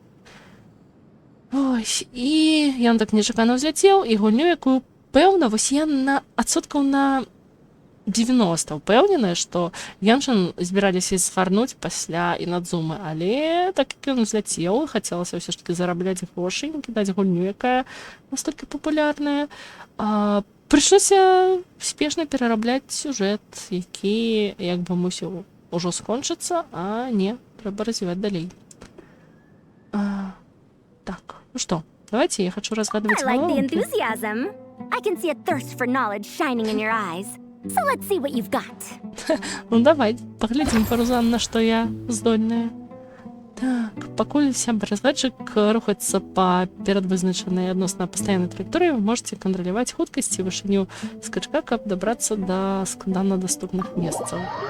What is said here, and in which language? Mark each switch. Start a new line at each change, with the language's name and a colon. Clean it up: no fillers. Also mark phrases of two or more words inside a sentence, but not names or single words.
Belarusian: Ось, і ён так нечакана ўзляцеў, і гульню, якую пэўна, вось я на адсоткаў на 90 упэўненая, што геншын збіраліся згарнуць пасля Інадзумы, але так як ён узляцеў, хацелася ўсё ж такі зарабляць грошы, кідаць гульню, якая настолькі папулярная. Прыйшлося спешна перарабляць сюжэт, які як бы мусіў ужо скончыцца, а не, трэба развіваць далей. Так, ну што,
Russian: давайте я хочу разгадывать
English: I like the
Russian: головоломки.
English: enthusiasm. I can see a thirst for knowledge shining in your eyes. So let's see what you've got.
Belarusian: Ну давай, паглядзім, Парузан, на што я здольная. Так, пакуль сябар-разгадчык рухаецца па перадвызначанай адносна пастаяннай траекторыі,
Russian: вы можете
Belarusian: кантраляваць хуткасць і вышыню скачка, каб дабрацца да складана даступных месцаў.